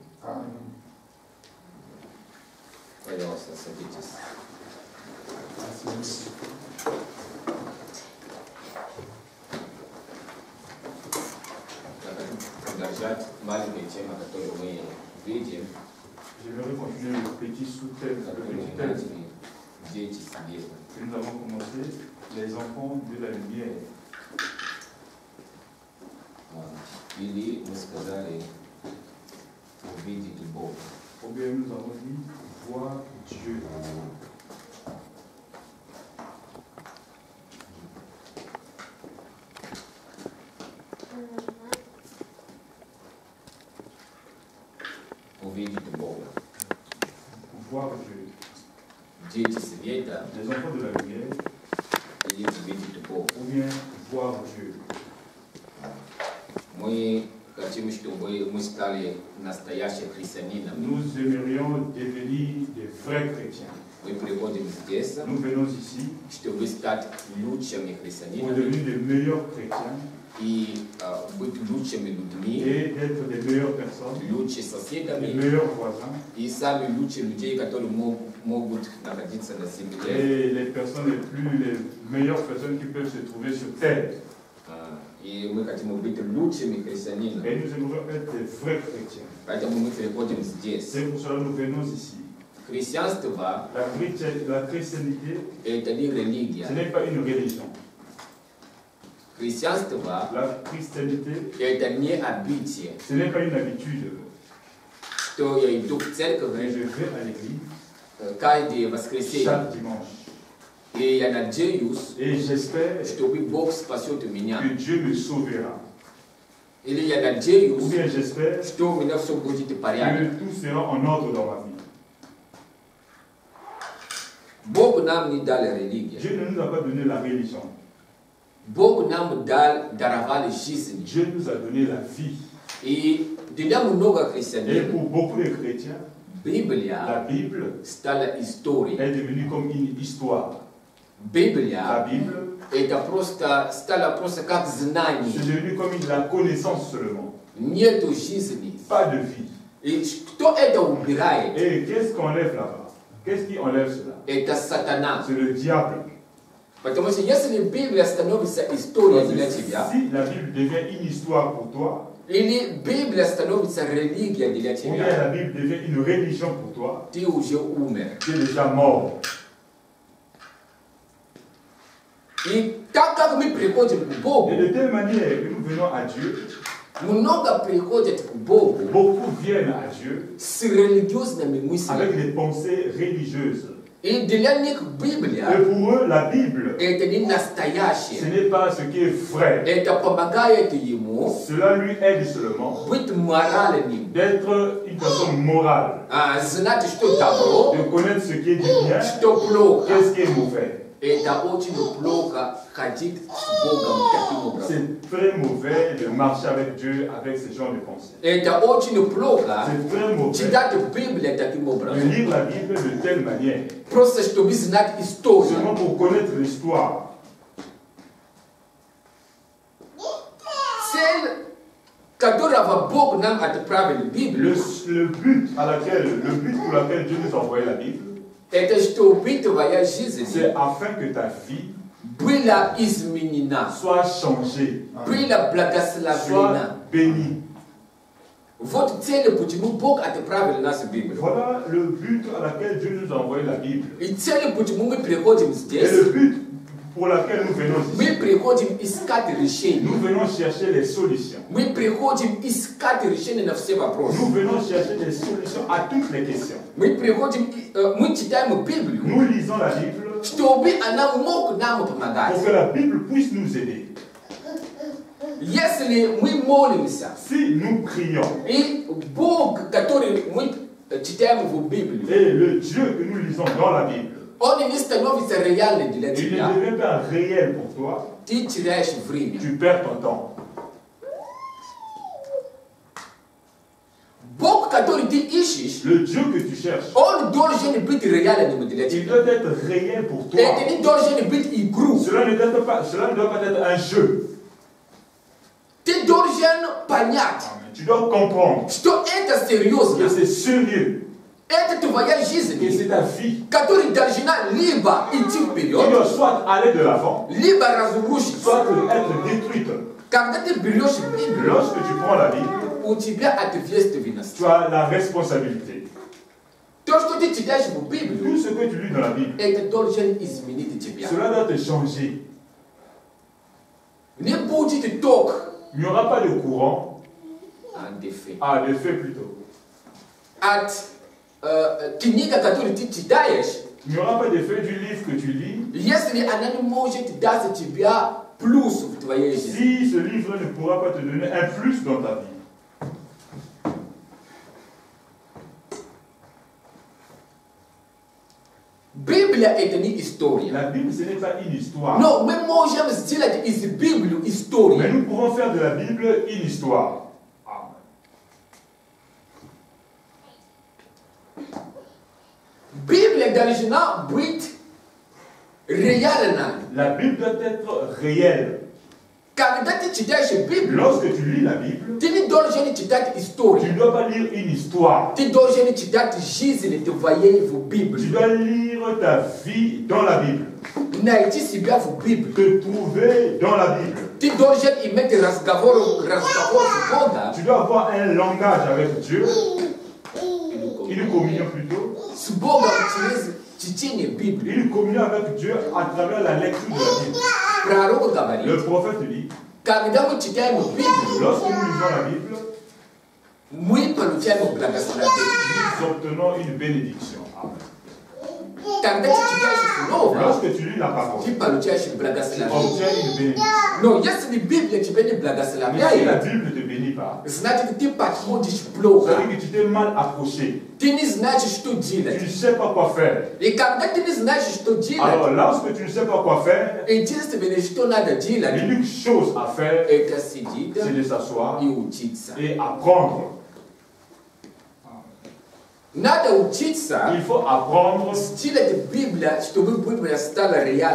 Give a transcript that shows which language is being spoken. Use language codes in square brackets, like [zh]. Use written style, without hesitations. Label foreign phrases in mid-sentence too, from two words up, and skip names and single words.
[ru] Amen. Пожалуйста, садитесь. Продолжать маленькую тему, которую мы видим. [fr] J'aimerais continuer le petit sous-thème, le petit thème [ru] Дети света. [fr] que nous avons commencé, les enfants de la lumière. [ru] Или мы сказали увидеть Бога. [fr] Ou bien nous avons dit voir Dieu. [ru] Увидеть Бога. [fr] Voir Dieu. [ru] Дети света [fr] Les enfants de la lumière, [ru] или увидеть Бога. [fr] ou bien voir Dieu. [ru] Мы хотим, чтобы мы стали настоящими христианинами. [fr] Nous aimerions devenir des vrais chrétiens. [ru] Мы приходим здесь, [fr] Nous venons ici [ru] чтобы стать лучшими [fr] pour [ru] христианинами [fr] devenir des meilleurs chrétiens [ru] и быть лучшими людьми, [fr] et d'être des meilleures personnes, [ru] лучшими [fr] des [ru] соседями [fr] meilleurs voisins [ru] и самые лучшие людей, которые могут находиться на земле. [fr] et les personnes les meilleures personnes qui peuvent se trouver sur terre. [ru] И мы хотим быть лучшими христианинами. [fr] Et nous aimerions être des vrais chrétiens. [ru] Поэтому мы приходим здесь. [fr] C'est pour cela que nous venons ici. [ru] Христианство [fr] La chrétienté, – [ru] это не религия. [fr] ce n'est pas une religion. [ru] Христианство [fr] La christianité, – [ru] это не обычай. [fr] ce n'est pas une habitude. [ru] Что я иду в [fr] Et [ru] церковь [fr] je vais à l'église [ru] каждое воскресенье. [fr] chaque dimanche. [ru] И я надеюсь, [fr] Et j'espère [ru] что Бог спасет меня. [fr] que Dieu me sauvera. [ru] Или я [fr] Ou [ru] надеюсь, [fr] bien j'espère [ru] что у меня все будет в [fr] que [ru] порядке. [fr] tout sera en ordre dans ma vie. [ru] Бог нам не дал религию. [fr] Dieu ne nous a pas donné la religion. [ru] Бог нам даровал жизнь. [fr] Dieu nous a donné la vie. [ru] И для много [fr] Et [ru] христиан [fr] pour beaucoup de chrétiens, la [ru] Библия [fr] Bible [ru] стала историей. [fr] est devenue comme une histoire. La [ru] Библия [fr] Bible, [ru] это стала просто как [fr] c'est [ru] знание. [fr] devenu comme la connaissance seulement. [ru] Нету жизни. [fr] Pas de vie. [ru] И кто это убирает? [fr] Et qu'est-ce qu'on enlève là-bas? Qu'est-ce qui enlève cela? [ru] Это сатана. [fr] C'est le diable. [ru] Потому что если Библия становится историей [fr] Parce [ru] для [fr] que [ru] тебя, [fr] si la Bible devient une histoire pour toi, [ru] или Библия становится религией для [fr] ou bien [ru] тебя, [fr] la Bible devient une religion pour toi, [ru] ты уже умер. [fr] tu es déjà mort. [ru] И так как мы приходим к [fr] Et [ru] Богу, [fr] de telle manière que nous venons à Dieu, [ru] много приходят к Богу [fr] beaucoup viennent à Dieu [ru] с религиозными [fr] avec [ru] мыслями. [fr] des pensées religieuses. [ru] И для них [fr] Et [ru] Библия [fr] pour eux, la Bible, [ru] это не [fr] ce [ru] настоящее. [fr] n'est pas ce qui est vrai. [ru] Это помогает ему [fr] Cela lui aide seulement [ru] быть моральным, [fr] d'être une personne morale, [ru] знать, что добро, [fr] de connaître ce qui est du bien, [ru] что плохо. [fr] qu'est-ce qui est mauvais. [ru] Это очень плохо ходить с Богом таким образом. [fr] C'est très mauvais de marcher avec Dieu avec ce genre de pensée. [ru] Это очень плохо [fr] C'est très mauvais [ru] читать Библию таким [fr] de [ru] образом. [fr] lire la Bible de telle manière, [ru] Просто чтобы знать историю. [fr] seulement pour connaître l'histoire. [ru] Цель, которого Бог нам отправил в Библию, [fr] Le but pour laquelle Dieu nous a envoyé la Bible, [ru] это чтобы твоя жизнь [fr] c'est afin que ta vie [ru] была изменена, [fr] soit changée, [ru] была благословена. [fr] soit bénie. [ru] Вот цель, почему Бог отправил нас в Библию. [fr] Voilà le but à laquelle Dieu nous a envoyé la Bible. [ru] И цель, почему мы приходим [fr] Et [ru] здесь, [fr] le but pour laquelle nous venons ici. [ru] Мы приходим искать решение. [fr] Nous venons chercher les solutions. [ru] Мы приходим искать решение на все вопросы. [fr] Nous venons chercher des solutions à toutes les questions. [ru] Мы приходим, мы читаем Библию, [fr] Nous lisons la Bible [ru] чтобы она мог нам [fr] pour [ru] помогать. [fr] que la Bible puisse nous aider. [ru] Если мы молимся, [fr] Si nous prions [ru] и Бог, который мы читаем в Библии, [fr] et le Dieu que nous lisons dans la Bible, [ru] он не становится реальным для [fr] il ne [ru] тебя, [fr] devient pas réel pour toi, [ru] ты теряешь время. [fr] tu perds ton temps. [ru] Бог, который ты ищешь, [fr] Le Dieu que tu cherches, [ru] он должен быть реальным для [fr] il [ru] тебя. [fr] doit être réel pour toi. [ru] Это не должен быть игру. [fr] Cela ne doit pas être un jeu. [ru] Ты должен понять, [fr] Tu dois comprendre [ru] что это серьезно. [fr] que c'est sérieux, [ru] Это твоя [fr] que [ru] жизнь, [fr] c'est ta vie. [ru] которая должна либо идти [fr] Tu [ru] вперед, [fr] dois soit aller de l'avant, [ru] либо разрушиться. [fr] soit être détruite. [ru] Когда ты берешь Библию, [fr] Lorsque tu prends la Bible, [ru] у тебя ответственность. [fr] tu as la responsabilité. [ru] То, что ты читаешь в Библию, [fr] Tout ce que tu lis dans la Bible, [ru] это должен изменить тебя. [fr] cela doit te changer. [ru] Не будет ток, [fr] Il n'y aura pas de courant, de fait. de fait plutôt. [ru] От книга, которую ты читаешь, [fr] Il n'y aura pas d'effet du livre que tu lis [ru] если она не может дать тебе плюс в твоей жизни. [fr] si ce livre ne pourra pas te donner un plus dans ta vie. [ru] Библия это не история. [fr] La Bible, ce n'est pas une histoire. [ru] Но мы можем сделать из Библии [fr] Mais [ru] историю. [fr] nous pouvons faire de la Bible une histoire. [ru] Библия должна быть реальной. [fr] La Bible doit être réelle. [ru] Когда ты читаешь Библию, [fr] Lorsque tu lis la Bible, [ru] ты не должен читать [fr] tu [ru] историю. [fr] ne dois pas lire une histoire. [ru] Ты должен читать жизнь твоей в [fr] Tu [ru] Библии. [fr] dois lire ta vie dans la Bible. [ru] Найти себя в Библии. [fr] Te trouver dans la Bible. [ru] Ты должен иметь разговор с Богом, [fr] Tu dois avoir un langage avec Dieu, une communion plutôt, [ru] с Богом через чтение Библии. [fr] une communion avec Dieu à travers la lecture de la Bible. [ru] Пророк говорит, [fr] Le prophète dit, [ru] когда мы читаем Библию, [fr] lorsque nous lisons la Bible, [ru] мы получаем благословение. [fr] nous obtenons une bénédiction. [ru] Когда ты читаешь Слово, [fr] Lorsque tu lis la parole, [ru] ты получаешь [fr] tu [ru] благословение. [fr] obtiens une bénédiction. [ru] Но если Библия тебя не [fr] Mais si la [ru] благословляет, [fr] Bible ne te bénit pas, [ru] значит ты подходишь [fr] ça [ru] плохо. [fr] veut dire que tu t'es mal approché. [ru] Ты не знаешь, что [fr] Tu [ru] делать. [fr] ne sais pas quoi faire. [ru] И когда ты не знаешь, что [fr] Alors, [ru] делать, [fr] lorsque tu ne sais pas quoi faire, [ru] единственное, что надо делать, [fr] l'unique chose à faire, [ru] это сидеть [fr] c'est de s'asseoir [ru] и учиться. [fr] et apprendre. [ru] Надо учиться [fr] Il faut apprendre [ru] сделать Библию, чтобы Библия стала реальной.